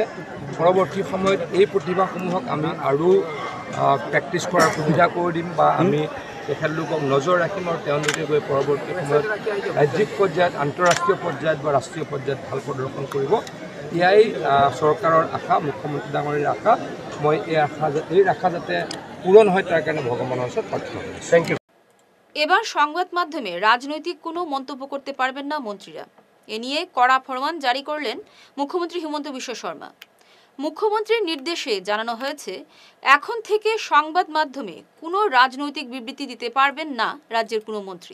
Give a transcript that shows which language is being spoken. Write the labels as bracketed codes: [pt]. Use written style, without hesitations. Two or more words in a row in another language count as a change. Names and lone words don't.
[as] পৰৱৰ্তী সময়ত এই প্ৰতিভাসমূহক আমি আৰু প্ৰেক্টিছ কৰাৰ সুবিধা কৰি দিম বা আমি তেখেতলোকক নজৰ ৰাখিম আৰু তেওঁলোকে গৈ পৰৱৰ্তী সময়ত ৰাজ্যিক পৰ্যায়ত, আন্তঃৰাষ্ট্ৰীয় পৰ্যায়ত বা ৰাষ্ট্ৰীয় পৰ্যায়ত ভাল প্ৰদৰ্শন কৰিব। এয়াই চৰকাৰৰ আশা, মুখ্যমন্ত্ৰী ডাঙৰীয়াৰ আশা। মই এই আশা যাতে পূৰণ হয় তাৰ কাৰণে ভগৱানৰ ওচৰত প্ৰাৰ্থনা কৰিছোঁ। [en] thank you. [bn] এবার সংবাদ মাধ্যমে রাজনৈতিক কোনো মন্তব্য করতে পারবেন না মন্ত্রীরা। এ নিয়ে কড়া ফরমান জারি করলেন মুখ্যমন্ত্রী হিমন্ত বিশ্ব শর্মা। মুখ্যমন্ত্রীর নির্দেশে জানানো হয়েছে, এখন থেকে সংবাদ মাধ্যমে কোনো রাজনৈতিক বিবৃতি দিতে পারবেন না রাজ্যের কোনো মন্ত্রী।